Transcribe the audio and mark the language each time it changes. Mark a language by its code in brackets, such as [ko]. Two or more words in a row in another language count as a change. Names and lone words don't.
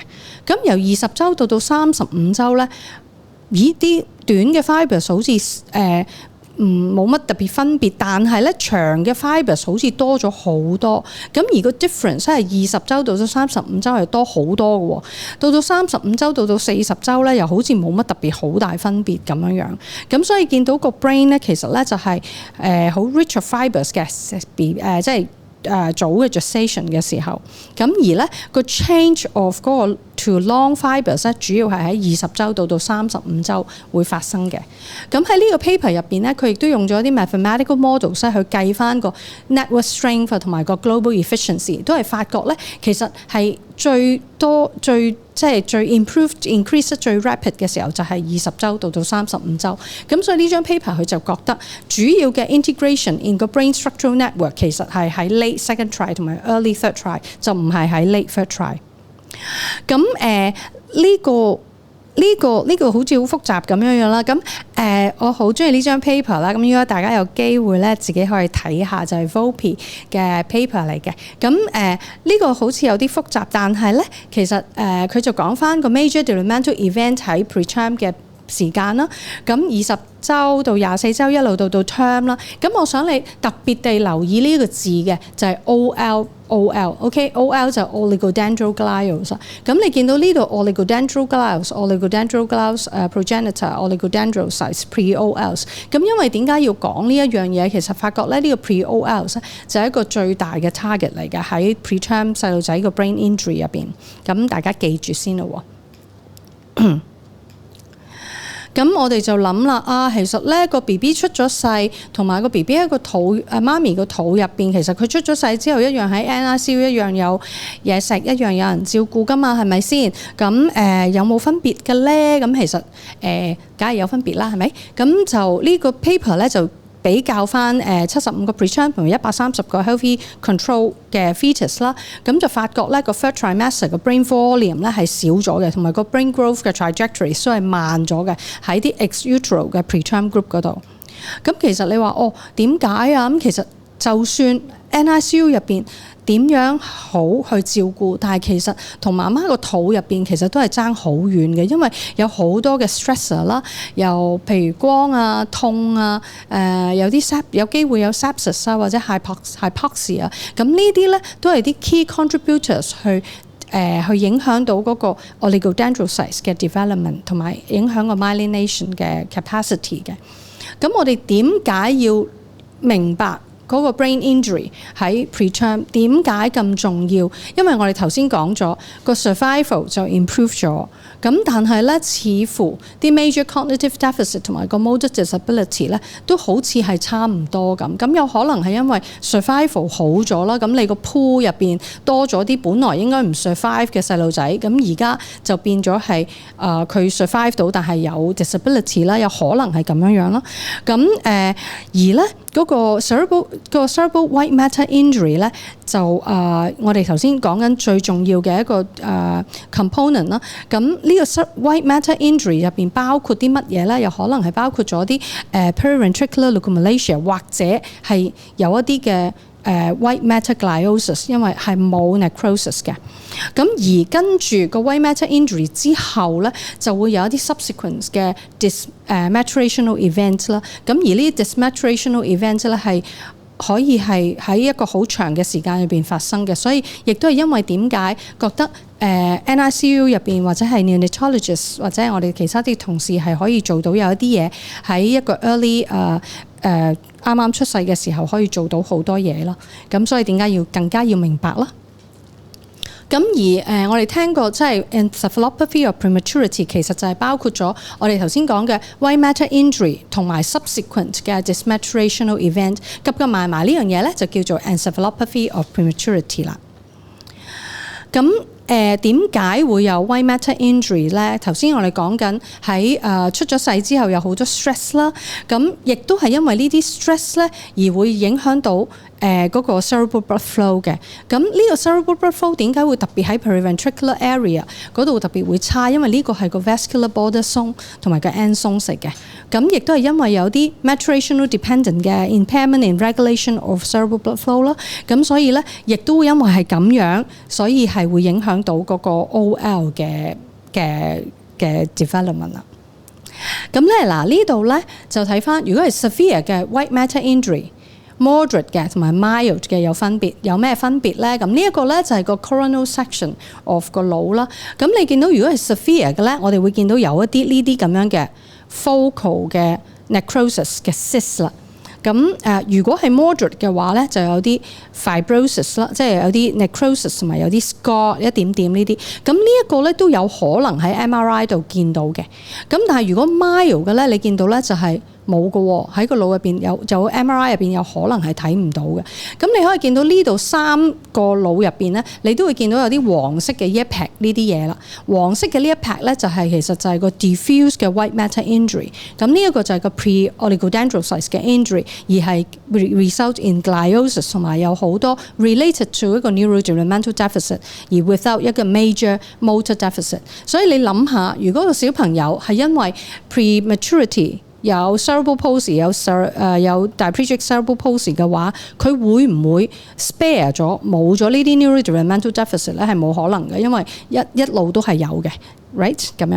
[yue] 咁由20週到35週咧，咦啲短嘅 fibers 好似冇乜特別分別，但係咧長嘅 fibers 好似多咗好多。咁而個 difference 係20週到35週係多好多嘅喎，到35週到40週咧又好似冇乜特別好大分別咁樣樣。咁所以見到個 brain 咧其實咧就係好 [en] rich of fibers [yue] 嘅，即係早嘅 gestation 嘅時候。咁而咧個 [en] change of [yue] 嗰個 [en] to long fibers [yue] 咧，主要係喺20週到35週會發生嘅。咁喺呢個 paper 入邊咧，佢亦都用咗啲 [en] mathematical models [yue] 去計翻個 [en] network strength [yue] 同埋個 [en] global efficiency， [yue] 都係發覺咧其實係最 increase 最 rapid 嘅時候就係20週到35週。咁所以呢張 paper 佢就覺得主要嘅 [en] integration in [yue] 個 [en] brain structural network [yue] 其實係喺 [en] late second try [yue] 同埋 [en] early third try， [yue] 就唔係喺 [en] late third try。 [yue] 咁呢個好似好複雜咁樣樣啦。咁我好中意呢張 paper 啦。咁如果大家有機會咧，自己可以睇下，就係 Volpe 嘅 paper 嚟嘅。咁呢個好似有啲複雜，但係咧其實佢就講翻個 [en] major developmental event [yue] 喺 preterm 嘅時間啦。咁20週到24週一路到 term 啦。咁我想你特別地留意呢個字嘅就係 OL，OK，OL 就 oligodendroglials。咁你見到呢度 [en] oligodendroglials progenitor、 oligodendrocytes pre-OLs。 [yue] 咁因為點解要講呢一樣嘢？其實發覺咧呢個 pre-OLs 就係一個最大嘅 target 嚟嘅喺 preterm 細路仔個 [en] brain injury [yue] 入邊。咁大家記住先咯喎。咁我哋就諗啦，其實咧個 BB 出咗世，同埋個 BB 喺個肚媽咪個肚入邊，其實佢出咗世之後一樣喺 NICU 一樣有嘢食，一樣有人照顧噶嘛，係咪先？咁有冇分別嘅咧？咁其實梗係有分別啦，係咪？咁就呢個 paper 咧就比較翻75個 preterm 同130個 [en] healthy control [yue] 嘅 fetus 啦，咁就發覺咧個 [en] third trimester [yue] 個 [en] brain volume [yue] 咧係少咗嘅，同埋個 [en] brain growth [yue] 嘅 trajectory 都係慢咗嘅喺啲 [la] ex utero [yue] 嘅 [en] preterm group [yue] 嗰度。咁其實你話點解啊？咁其實就算 NICU 入邊點樣好去照顧，但係其實同媽媽個肚入邊其實都係爭好遠嘅，因為有好多嘅 stressor 啦，又譬如光啊、痛啊、有機會有 sepsis 啊或者 hypoxia，咁呢啲咧都係啲 [en] key contributors [yue] 去去影響到嗰個 oligodendrocytes 嘅 development 同埋影響個 myelination 嘅 capacity 嘅。咁我哋點解要明白嗰個 brain injury 喺 preterm 點解咁重要？因為我哋頭先講咗個 survival 就 improve 咗，咁但係咧似乎啲 [en] major cognitive deficit [yue] 同埋個 [en] motor disability [yue] 咧都好似係差唔多咁。咁有可能係因為 survival 好咗啦，咁你個 pool 入邊多咗啲本來應該唔 survive 嘅細路仔，咁而家就變咗係佢 survive 到，但係有 disability 啦，有可能係咁樣樣啦。咁而咧嗰個 [en] cerebral white matter injury [yue] 咧就我哋頭先講緊最重要嘅一個component 啦。咁呢個 [en] white matter injury [yue] 入邊包括啲乜嘢咧？有可能係包括咗啲 [en] periventricular leukomalacia [yue] 或者係有一啲嘅 [en] white matter gliosis， [yue] 因為係冇 necrosis 嘅。咁而跟住個 [en] white matter injury [yue] 之後咧，就會有一啲 subsequent 嘅 [en] maturation event [yue] 啦。咁而呢啲 [en] maturation event [yue] 咧係可以係喺一個好長嘅時間裏邊發生嘅，所以亦都係因為點解覺得NICU 入邊或者係 neonatologist 或者係我哋其他啲同事係可以做到有一啲嘢喺一個 early 啱啱出世嘅時候可以做到好多嘢啦。咁所以點解要更加要明白啦？咁而我哋聽過即係 [en] encephalopathy of prematurity [yue] 其實就係包括咗我哋頭先講嘅 [en] white matter injury [yue] 同埋 subsequent 嘅 [en] dysmaturational event， [yue] 夾埋呢樣嘢咧就叫做 [en] encephalopathy of prematurity [yue] 啦。咁點解會有 [en] white matter injury [yue] 咧？頭先我哋講緊喺出咗世之後有好多 stress 啦，咁亦都係因為呢啲 stress 咧而會影響到嗰個 [en] cerebral blood flow [yue] 嘅。咁呢個 [en] cerebral blood flow [yue] 點解會特別喺 [en] periventricular area [yue] 嗰度特別會差？因為呢個係個 [en] vascular border [yue] 鬆同埋個 end 鬆食嘅。咁亦都係因為有啲 [en] maturational dependent [yue] 嘅 [en] impairment in regulation of cerebral blood flow [yue] 啦。咁所以咧，亦都會因為係咁樣，所以係會影響到嗰個 OL 嘅 development 啦。咁咧嗱，呢度咧就睇翻，如果係 severe 嘅 [en] white matter injury。 [yue] moderate 嘅同埋 mild 嘅有分別，有咩分別咧？咁呢一個咧就係個 [en] coronal section of [yue] 個腦啦。咁你見到如果係 severe 嘅咧，我哋會見到有一啲呢啲咁樣嘅 focal 嘅 necrosis 嘅 cyst 啦。咁如果係 moderate 嘅話咧，就有啲 fibrosis 啦，即係有啲 necrosis 同埋有啲 scar 一點點呢啲。咁呢一個咧都有可能喺 MRI 度見到嘅。咁但係如果 mild 嘅咧，你見到咧就係冇嘅喎，喺個腦入邊就 MRI 入邊有可能係睇唔到嘅。咁你可以見到呢度3個腦入邊咧，你都會見到有啲黃色嘅一撇呢啲嘢啦。黃色嘅呢一撇咧就係其實就係個 diffuse 嘅 [en] white matter injury。 [yue] 咁呢一個就係個 pre-oligodendrocytes 嘅 injury， 而係 [en] result in gliosis [yue] 同埋有好多 [en] related to [yue] 一個 [en] neurodevelopmental deficit， [yue] 而 without 一個 [en] major motor deficit。 [yue] 所以你諗下，如果個小朋友係因為 prematurity有 [en] cerebral palsy [yue] 有 [en] diplegic cerebral palsy [yue] 嘅話，佢會唔會 spare 咗冇咗呢啲 [en] neurodevelopmental deficit [yue] 咧？係冇可能嘅，因為一路都係有嘅 ，right 咁樣。